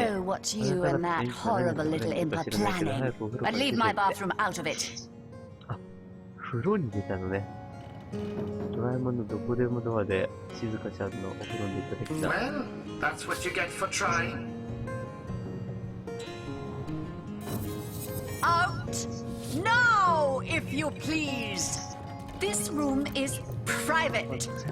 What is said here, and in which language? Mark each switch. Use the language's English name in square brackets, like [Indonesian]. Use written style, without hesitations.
[English] know what you and that horrible little imp are planning, but leave my bathroom out of it. [Japanese] あ、風呂に出たのね。ドラえもんのどこでもドアで静香ちゃんのお風呂に出た時だ。 [English] Well, that's what you get for trying. Out! No, if you please. This room is private.